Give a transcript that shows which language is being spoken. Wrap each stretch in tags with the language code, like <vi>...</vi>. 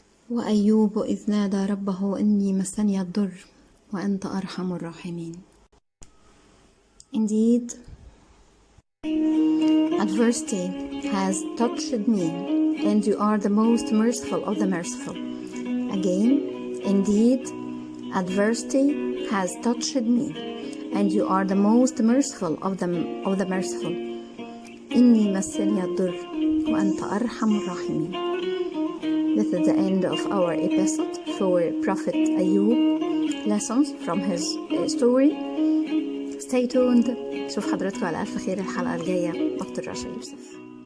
<ar>وأيوب إذ نادى ربه إني مسني الضر وأنت أرحم الراحمين.</ar> <en>Indeed, adversity has touched me, and you are the most merciful of the merciful. Again, indeed, adversity has touched me, and you are the most merciful of the merciful.</en> <ar>إني مسني الضر وأنت أرحم الراحمين.</ar> <en>This is the end of our episode for Prophet Ayub, lessons from his story. Stay tuned.</en> <ar>شوف حضرتكم على ألف خير الحلقة الجاية. دكتور رشا يوسف.</ar>